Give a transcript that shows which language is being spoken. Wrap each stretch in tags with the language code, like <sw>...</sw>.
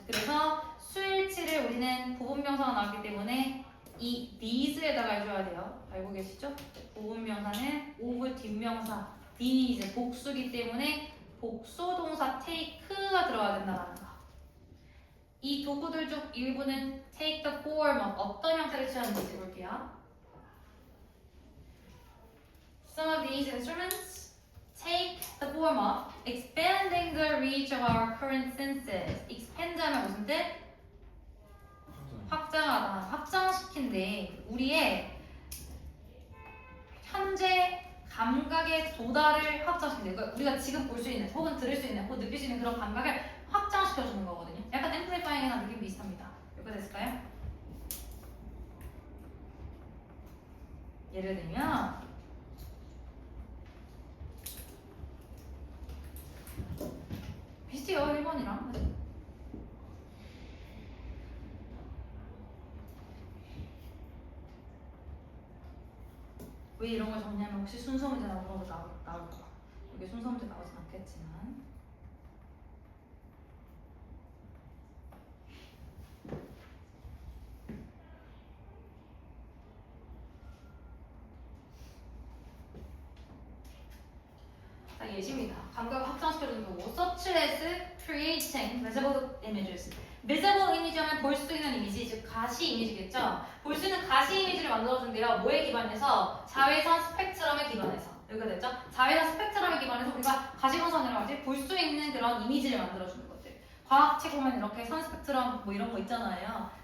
<ko>그래서 수일치를 우리는 부분명사가 나왔기 때문에 이 these에다가 해줘야 돼요. 알고 계시죠? 부분명사는 of 뒷명사 these 복수기 때문에 복수동사 take가 들어가야 된다는 거. 이 도구들 중 일부는</ko> <en>take the form of</en> <ko>어떤 형태를 취하는지 볼게요.</ko> <en>Some of these instruments take the form of expanding the reach of our current senses.</en> <ko>expand 하면 무슨 뜻? 확장하다, 확장시킨대. 우리의 현재 감각의 도달을 확장시킨대. 그러니까 우리가 지금 볼 수 있는, 혹은 들을 수 있는, 혹은 느낄 수 있는 그런 감각을 확장시켜주는 거거든요. 약간 앰플리파잉이랑 느낌 비슷합니다. 여기가 됐을까요? 예를 들면 비슷해요. 1번이랑. 왜 이런 걸 적냐면 혹시 순서 문제 나오는 거 나올까? 여기 순서 문제 나오진 않겠지만 자, 예시입니다. 감각을 확장시켜주는 거고</ko> <en>such as creating visible images.</en> <ko>visible 이미지 하면 볼 수 있는 이미지, 즉 가시 이미지겠죠? 볼 수 있는 가시 이미지를 만들어준대요. 뭐에 기반해서? 자외선 스펙트럼에 기반해서. 여기가 됐죠? 자외선 스펙트럼에 기반해서 우리가 가시광선이라고 하지 볼 수 있는 그런 이미지를 만들어주는 것들. 과학책 보면 이렇게 선 스펙트럼 뭐 이런 거 있잖아요.</ko>